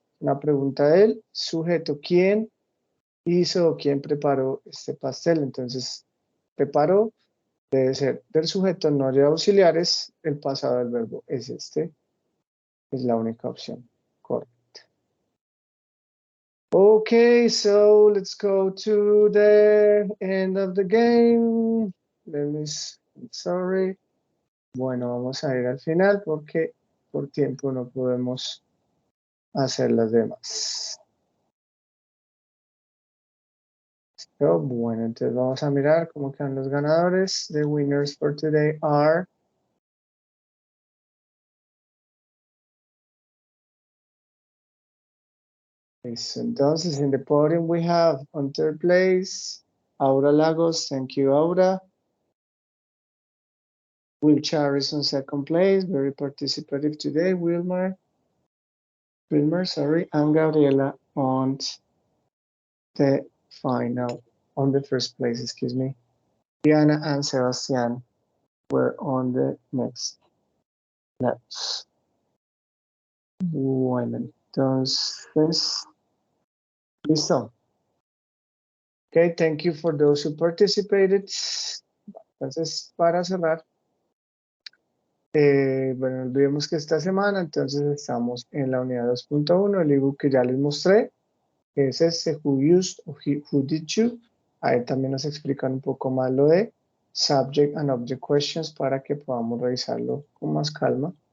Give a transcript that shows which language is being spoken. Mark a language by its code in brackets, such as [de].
[es] Una pregunta del sujeto. ¿Quién hizo o quién preparó este pastel? Entonces, preparó debe ser del sujeto, no de auxiliares. El pasado del verbo es este. Es la única opción correcta. [en] Okay, so let's go to the end of the game. Sorry. [es] Bueno, vamos a ir al final porque por tiempo no podemos hacer las demás. So, bueno, entonces vamos a mirar cómo quedan los ganadores. [en] The winners for today are [es] entonces, [en] in the podium we have on third place, Aura Lagos. Thank you, Aura. Will Charis on second place. Very participative today, Wilmer, sorry. And Gabriela on the final, on the first place, excuse me. Diana and Sebastian were on the next levels. [es] Bueno, entonces, listo. [en] Okay, thank you for those who participated. [es] Entonces, para cerrar, bueno, olvidemos que esta semana, entonces estamos en la unidad 2.1, el ebook que ya les mostré, que es este, [en] who used [es] o [en] who did you. [es] Ahí también nos explican un poco más lo de [en] subject and object questions [es] para que podamos revisarlo con más calma.